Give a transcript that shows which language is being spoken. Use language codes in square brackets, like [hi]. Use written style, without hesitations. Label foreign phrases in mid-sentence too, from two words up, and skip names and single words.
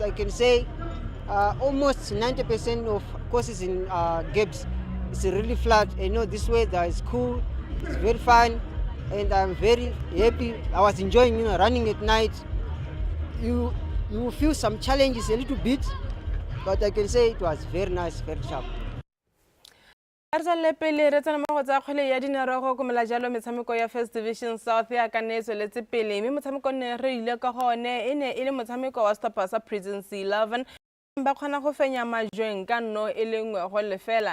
[en] I can say almost 90% of courses in games is really flat. You know, this weather is cool. It's very fun, and I'm very happy. I was enjoying, running at night. You feel some challenges a little bit, but I can say it was very nice, very sharp. [tn] Re pele re tsena mo go tsa kgwele ya dinaro go komela jalo metshameko ya First Division South ya ka ne tsweletse pele mme motshameko ne re ile ka gone ene ile motshameko wa Stopper sa Prison 11 ba khona go fenya majweng ka nno e lengwe go lefela